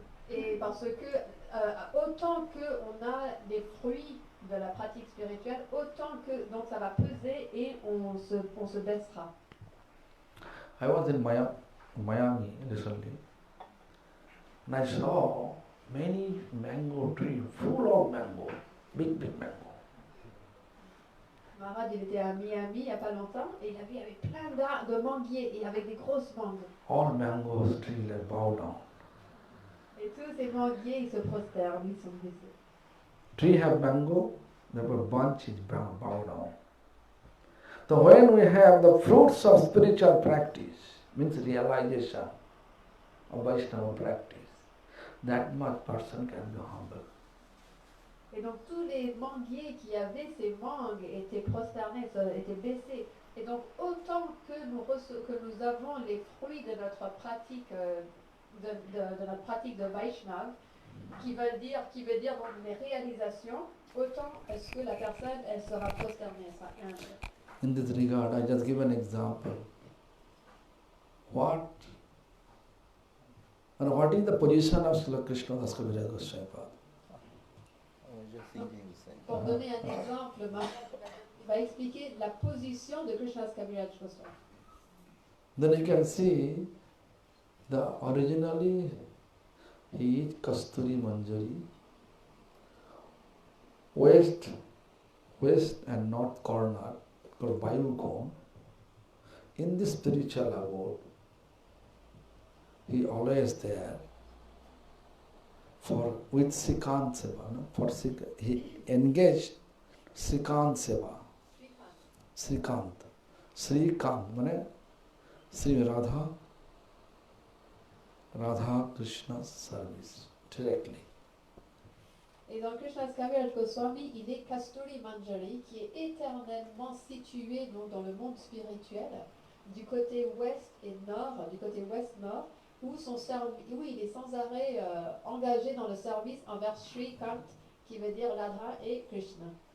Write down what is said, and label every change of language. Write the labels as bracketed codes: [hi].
[fr] Et parce que autant qu'on a les fruits de la pratique spirituelle, autant que donc ça va peser et on se baissera. [en] I was in Miami recently, and I saw many mango trees full of mango, big mango. [fr] Maharaj, il était à Miami il n'y a pas longtemps et il avait plein de manguiers et avec des grosses mangues. [en] All mangoes trees are bow down. [fr] Et tous ces manguiers, ils se prosternent, ils sont baissés. [en] Tree have mango, the bunch is bow down. So when we have the fruits of spiritual practice, means realization of Vaishnava practice, that much person can be humble. [fr] Et donc tous les manguiers qui avaient ces mangues étaient prosternés, étaient baissés. Et donc autant que nous avons les fruits de notre pratique de notre pratique de Vaishnav, qui veut dire donc les réalisations, autant est-ce que la personne elle sera prosternée, elle sera humble. [en] In this regard, I just give an example. What is the position of Srila Krishna Das Kaviraj Goswami? [fr] Pour donner un exemple, il va expliquer la position de Krishnadas Kaviraj Goswami. [en] Then you can see originally he is Kasturi Manjari, west and north corner called Vayukon. In this spiritual abode, he always there with Srikant Seva. He engaged Srikant Seva. Srikant means Sri Radha Krishna's service directly. [fr] Et donc Krishnadas Kaviraj Goswami, il est Kasturi Manjari, qui est éternellement situé donc, dans le monde spirituel, du côté ouest et nord, du côté ouest-nord, où il est sans arrêt engagé dans le service envers Sri Kant, qui veut dire Radha et Krishna.